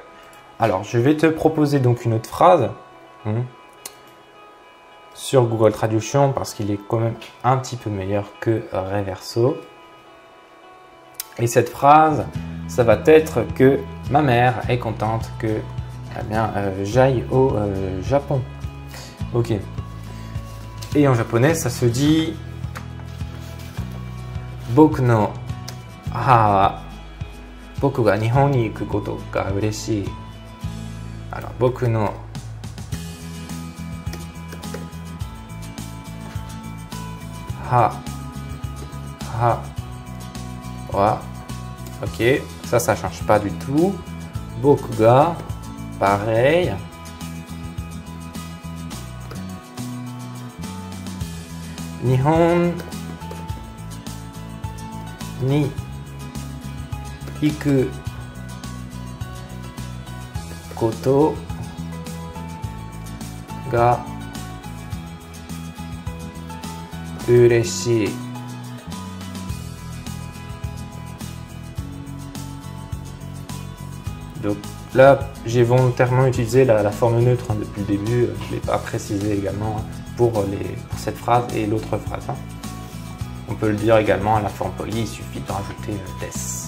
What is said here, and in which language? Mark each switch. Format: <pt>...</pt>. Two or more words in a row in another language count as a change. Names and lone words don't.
<fr>Alors, je vais te proposer donc une autre phrase sur Google Traduction parce qu'il est quand même un petit peu meilleur que Reverso. Et cette phrase, ça va être que ma mère est contente que j'aille au Japon. Ok. Et en japonais, ça se dit</fr> <ja>僕の母は僕が日本に行くことが嬉しい.</ja> <fr>Alors,</fr> <ja>僕のは.</ja> <fr>Ok, ça change pas du tout.</fr> <ja>僕が,</ja> <fr>pareil.</fr> <ja>日本に行くことが嬉しい.</ja> <fr>Donc là, j'ai volontairement utilisé la forme neutre depuis le début. Je ne l'ai pas précisé également pour cette phrase et l'autre phrase. On peut le dire également à la forme polie, il suffit de rajouter des.</fr>